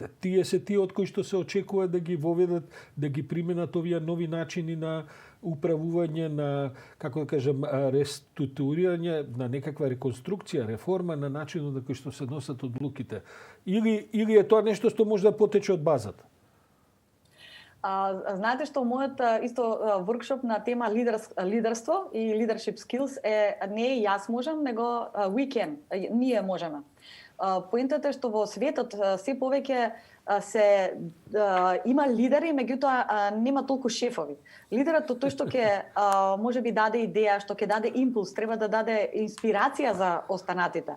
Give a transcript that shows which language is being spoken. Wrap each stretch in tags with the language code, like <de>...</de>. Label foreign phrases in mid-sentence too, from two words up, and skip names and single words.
<mk>Тие се тие од кои што се очекува да ги воведат, да ги применат овие нови начини на управување, на, како да кажем, реструктурирање, на некаква реконструкција, реформа на начинот на кој што се носат одлуките. Или е тоа нешто што може да потече од базата? Знаете што мојот исто воркшоп на тема лидерство и</mk> <en>leadership skills</en> <mk>не е јас можам, него</mk> <en>we can,</en> <mk>ние можеме. Поентата е што во светот се повеќе има лидери, меѓутоа нема толку шефови. Лидерот тој што ќе можеби даде идеја, што ќе даде импулс, треба да даде инспирација за останатите.</mk>